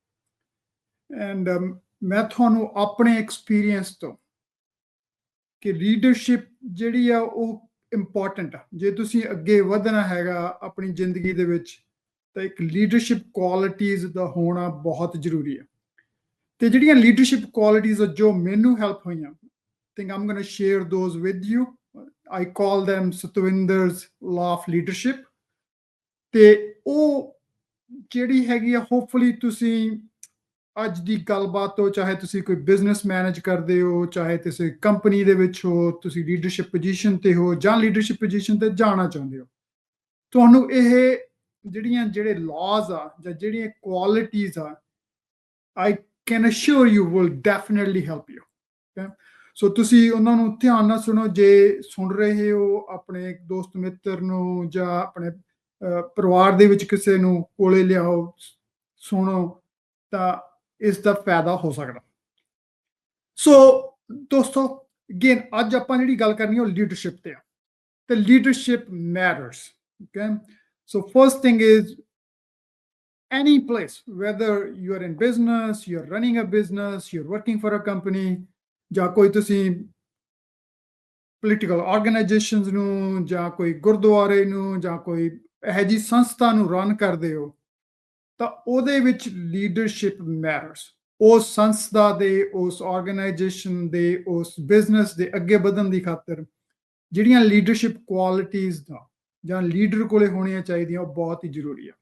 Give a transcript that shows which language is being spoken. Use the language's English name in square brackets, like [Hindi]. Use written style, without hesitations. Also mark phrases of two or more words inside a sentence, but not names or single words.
[Punjabi] ਐਂਡ ਮੈਂ ਤੁਹਾਨੂੰ ਆਪਣੇ ਐਕਸਪੀਰੀਅੰਸ ਤੋਂ ਕਿ ਲੀਡਰਸ਼ਿਪ ਜਿਹੜੀ ਆ ਉਹ ਇੰਪੋਰਟੈਂਟ ਆ। ਜੇ ਤੁਸੀਂ ਅੱਗੇ ਵਧਣਾ ਹੈਗਾ ਆਪਣੀ ਜ਼ਿੰਦਗੀ ਦੇ ਵਿੱਚ ਤਾਂ ਇੱਕ [English] leadership qualities [Punjabi] ਦਾ ਹੋਣਾ ਬਹੁਤ ਜ਼ਰੂਰੀ ਹੈ। ਤੇ ਜਿਹੜੀਆਂ [English] leadership qualities [Punjabi] ਜੋ ਮੈਨੂੰ ਹੈਲਪ ਹੋਈਆਂ, [English] think I'm going to share those with you. I call them Satwinder's Law of Leadership. [Punjabi] ਤੇ ਉਹ ਜਿਹੜੀ ਹੈਗੀ ਆ, ਹੋਪਫੁਲੀ ਤੁਸੀਂ ਅੱਜ ਦੀ ਗੱਲਬਾਤ ਤੋਂ, ਚਾਹੇ ਤੁਸੀਂ ਕੋਈ [English] business manage [Punjabi] ਕਰਦੇ ਹੋ, ਚਾਹੇ ਤੁਸੀਂ ਕੰਪਨੀ ਦੇ ਵਿੱਚ ਹੋ, ਤੁਸੀਂ [English] leadership position [Punjabi] ਤੇ ਹੋ ਜਾਂ [English] leadership position [Punjabi] ਤੇ ਜਾਣਾ ਚਾਹੁੰਦੇ ਹੋ, ਤੁਹਾਨੂੰ ਇਹ ਜਿਹੜੇ ਲਾਜ਼ ਆ ਜਾਂ ਜਿਹੜੀਆਂ ਕੁਆਲਿਟੀਜ਼ ਆ, [English] I can assure you will definitely help you. Okay? [Punjabi] ਸੋ ਤੁਸੀਂ ਉਹਨਾਂ ਨੂੰ ਧਿਆਨ ਨਾਲ ਸੁਣੋ। ਜੇ ਸੁਣ ਰਹੇ ਹੋ ਆਪਣੇ ਦੋਸਤ ਮਿੱਤਰ ਨੂੰ ਜਾਂ ਆਪਣੇ ਪਰਿਵਾਰ ਦੇ ਵਿੱਚ ਕਿਸੇ ਨੂੰ ਕੋਲੇ ਲਿਆਓ, ਸੁਣੋ, ਤਾਂ ਇਸ ਦਾ ਫਾਇਦਾ ਹੋ ਸਕਦਾ। ਸੋ ਦੋਸਤੋ, ਅਗੇਨ ਅੱਜ ਆਪਾਂ ਜਿਹੜੀ ਗੱਲ ਕਰਨੀ ਉਹ ਲੀਡਰਸ਼ਿਪ ਤੇ ਆ, ਤੇ [English] leadership matters. okay, so first thing is any place, whether you are in business, you're running a business, you're working for a company, [Punjabi] ਜਾਂ ਕੋਈ ਤੁਸੀਂ [English] political organisations [Punjabi] ਨੂੰ ਜਾਂ ਕੋਈ ਗੁਰਦੁਆਰੇ ਨੂੰ ਜਾਂ ਕੋਈ ਇਹੋ ਜਿਹੀ ਸੰਸਥਾ ਨੂੰ ਰਨ ਕਰਦੇ ਹੋ, ਤਾਂ ਉਹਦੇ ਵਿੱਚ [English] leadership matters. [Punjabi] ਉਸ ਸੰਸਥਾ ਦੇ, ਉਸ ਆਰਗੇਨਾਈਜੇਸ਼ਨ ਦੇ, ਉਸ ਬਿਜ਼ਨਸ ਦੇ ਅੱਗੇ ਵਧਣ ਦੀ ਖਾਤਰ ਜਿਹੜੀਆਂ [English] leadership qualities [Punjabi] ਦਾ ਜਾਂ ਲੀਡਰ ਕੋਲੇ ਹੋਣੀਆਂ ਚਾਹੀਦੀਆਂ, ਉਹ ਬਹੁਤ ਹੀ ਜ਼ਰੂਰੀ ਆ।